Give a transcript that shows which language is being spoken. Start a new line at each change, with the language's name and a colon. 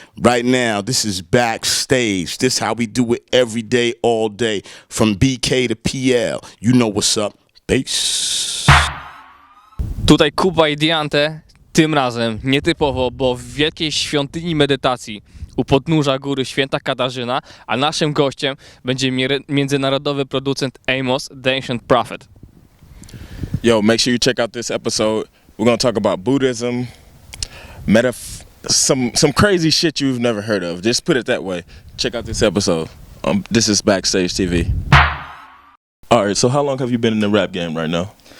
English: Right now, this is Backstage. This how we do it every day, all day. From BK to PL. You know what's up. Peace.
Polish: Tutaj Kuba i Diante, tym razem nietypowo, bo w wielkiej świątyni medytacji u podnóża góry Święta Katarzyna, a naszym gościem będzie międzynarodowy producent Amos, the Ancient Prophet.
English: Yo, make sure you check out this episode. We're gonna talk about Buddhism, some crazy shit you've never heard of. Just put it that way. Check out this episode. This is Backstage TV. All right, so how long have you been in the rap game right now?